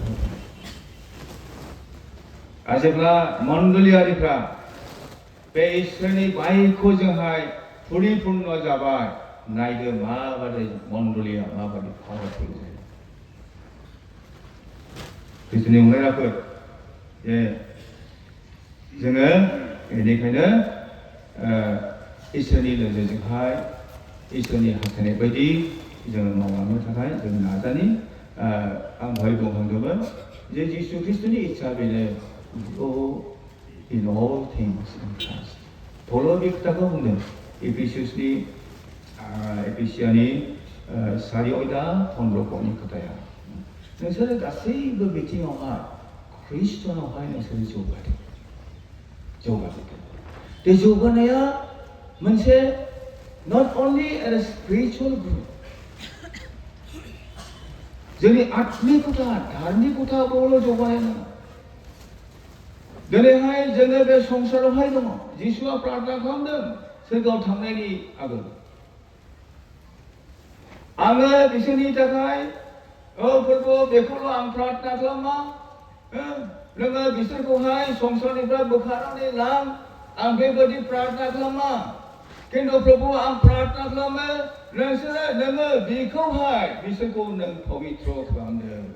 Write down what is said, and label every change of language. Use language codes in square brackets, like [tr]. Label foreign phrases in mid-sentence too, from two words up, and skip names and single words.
[brx] आरो जेब्ला मण्डलियारिफ्रा बे इसोरनि बाइखौ जोंहाय परिपुर्ण जाबाय नायदो माबादि मण्डलिया माबादि पावारफुल जायो बिसोरनि अनलायनाफोर जे जोङो बेनिखायनो इसोरनि नोजोरजोंहाय इसोरनि हास्थायनाय बायदि जोङो मावलांनो थाखाय जों नाजानि आं दहाय बुंखांदोंमोन जे जिसु ख्रिस्टनि इस्सा बेनो [en] go in all things in Christ. [brx] पौलआ बे खोथाखौ बुंदों एफिसियानि 4 अध्याय 15 पदनि खोथाया नोंसोरो गासैबो बिथिङावहाय ख्रिस्टनावहाय नोंसोरो जौगादों बे जौगानाया मोनसे [en] not only as a spiritual group [brx] जोंनि आत्मिकता धार्मिकताखौल' जौगानाय नङा दिनैहाय जोङो बे संसारावहाय दङ जिसुआ प्रार्थना खालामदों सोरगोआव थांनायनि आगोल आङो बिसोरनि थाखाय फोरबो बेखौल' आं प्रार्थना खालामा नोङो बिसोरखौहाय संसारनिफ्राय बोखारनानै लां आं बेबायदि प्रार्थना खालामा खिन्थु प्रभु आं प्रार्थना खालामो नोङो बेखौहाय बिसोरखौ नों पबित्र खालामदो